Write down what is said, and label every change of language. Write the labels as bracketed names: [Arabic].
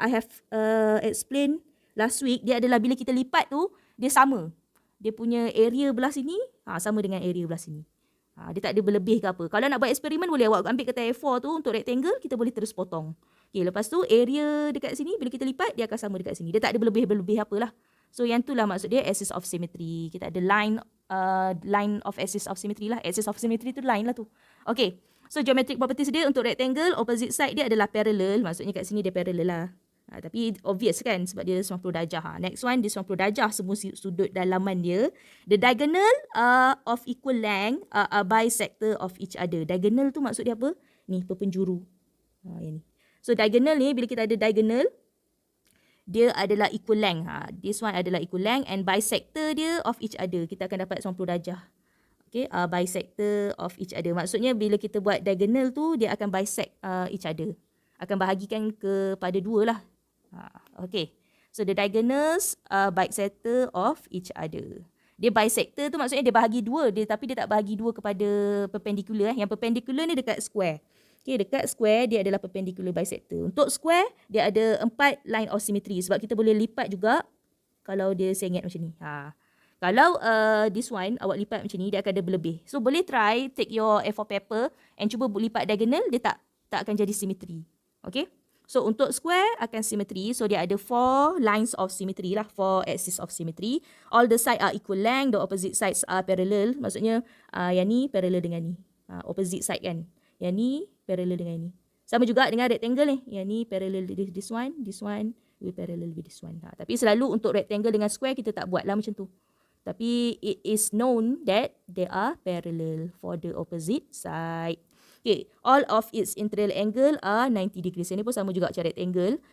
[English] I have explained last week. [Malay] Dia adalah bila kita lipat tu, dia sama. Dia punya area belah sini sama dengan area belah sini. Dia tak ada berlebih ke apa. Kalau nak buat eksperimen, boleh awak ambil kertas A4 tu untuk rectangle, kita boleh terus potong. Okay, lepas tu area dekat sini, bila kita lipat, dia akan sama dekat sini. Dia tak ada berlebih-berlebih apalah. So yang tu lah maksud dia axis of symmetry. Kita ada line of axis of symmetry lah. Axis of symmetry tu line lah tu. Okay. [English] So geometric properties dia untuk rectangle, opposite side dia adalah parallel. [Malay] Maksudnya kat sini dia parallel lah. Tapi obvious kan sebab dia 90 darjah. Next one, dia 90 darjah semua sudut dalaman dia. [English] The diagonal of equal length are bisector of each other. [Malay] Diagonal tu maksud dia apa? Ni, perpenjuru. Yang ni. So diagonal ni, bila kita ada diagonal, dia adalah equal length. [English] This one adalah equal length and bisector dia of each other. [Malay] Kita akan dapat 90 darjah. [English] Okay, bisector of each other. [Malay] Maksudnya bila kita buat diagonal tu, dia akan bisect each other. Akan bahagikan kepada dua lah. Okay. [English] So the diagonals bisector of each other. [Malay] Dia bisector tu maksudnya dia bahagi dua. Tapi dia tak bahagi dua kepada perpendicular. Yang perpendicular ni dekat square. Okay, dekat square dia adalah perpendicular bisector. Untuk square, dia ada 4 line of symmetry. Sebab kita boleh lipat juga kalau dia sengit macam ni. Kalau this one, awak lipat macam ni, dia akan ada berlebih. So, boleh try, [English] take your A4 paper [Malay] and cuba lipat diagonal, dia tak akan jadi symmetry. Okay? So, untuk square akan symmetry. So, dia ada 4 lines of symmetry lah. 4 axis of symmetry. [English] All the sides are equal length. The opposite sides are parallel. [Malay] Maksudnya, yang ni parallel dengan ni. Opposite side kan. Yang ni parallel dengan ni. Sama juga dengan rectangle ni. [English] Yang ni parallel with this one will parallel with this one. [Malay] Tapi selalu untuk rectangle dengan square, kita tak buat lah macam tu. Tapi [English] it is known that they are parallel for the opposite side. Okay, all of its interior angle are 90 degrees. [Malay] Ini pun sama juga macam rectangle.